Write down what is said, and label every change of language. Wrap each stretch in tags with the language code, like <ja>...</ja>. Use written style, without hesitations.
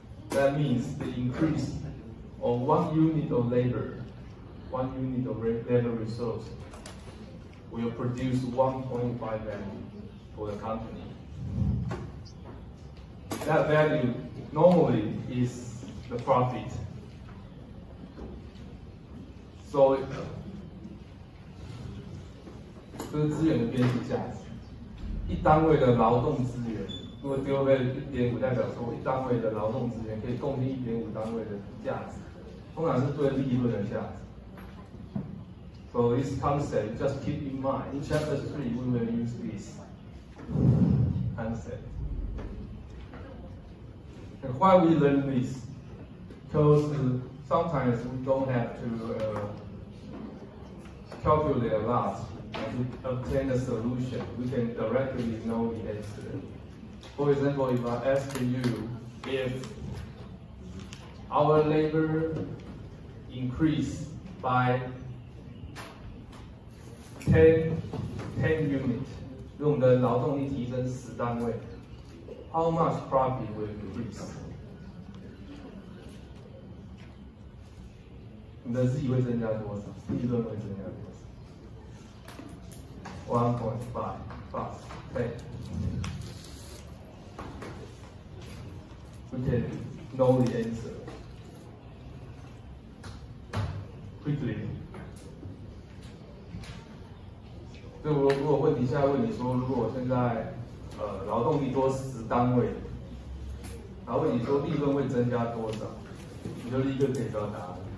<en>That means the increase of 1 unit of labor, 1 unit of labor resource will produce 1.5 value for the company. That value normally is the profit.</en> <zh>So 这是资源的边际价值，一单位的劳动资源，如果丢位1.5，代表说一单位的劳动资源可以贡献1.5单位的价值，通常是对利润的价值。</zh> <en>So this concept, just keep in mind. In chapter 3, we will use this concept. And why we learn this? Because sometimes we don't have to calculate a lot to obtain a solution. We can directly know the answer. For example, if I ask you if our labor increased by 10 units,</en> <zh>如果我们的劳动力提升10单位</zh> <en>，how much profit will increase?</en> <zh>你的利会增加多少？利润会增加多少 ？</zh> <en>1.5 plus 10. We can know the answer quickly.</en> <zh>所以如果问题现在问你说，如果我现在劳动力多10单位，然后问你说利润会增加多少，你就立刻可以知道答案。</zh>